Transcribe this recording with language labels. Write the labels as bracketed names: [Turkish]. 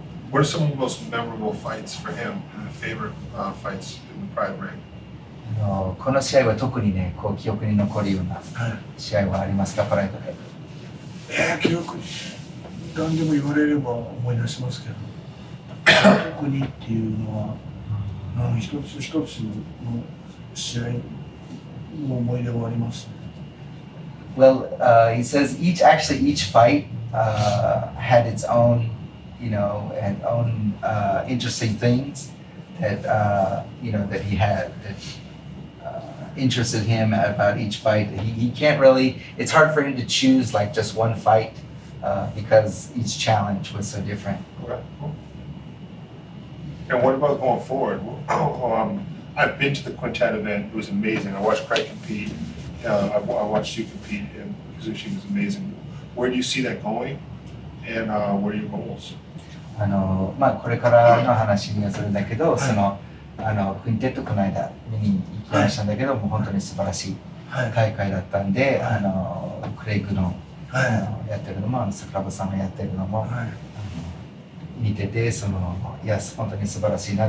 [English] What are some of the most memorable fights for him? Favorite fights in the private ring? [Japanese] この試合は特にね、こう記憶に残るような試合はありますか、プライドで。記憶何でも言われれば思い出しますけど、特にっていうのは一つ一つの試合の思い出はありますね。 [English] Well, he says each fight had its own, and own interesting things that that he had that interested him about each fight. He can't really. It's hard for him to choose like just one fight because each challenge was so different. Okay. And what about going forward? I've been to the Quintet event. It was amazing. I watched Craig compete. I watched you compete, and Kazushi was amazing. Where do you see that going? And what are your goals? [Japanese] これからの話にはするんだけど、クインテットこの間見に行きましたんだけど、もう本当に素晴らしい大会だったんで、クレイグの、やってるのも、桜庭さんがやってるのも、見てて、本当に素晴らしいな。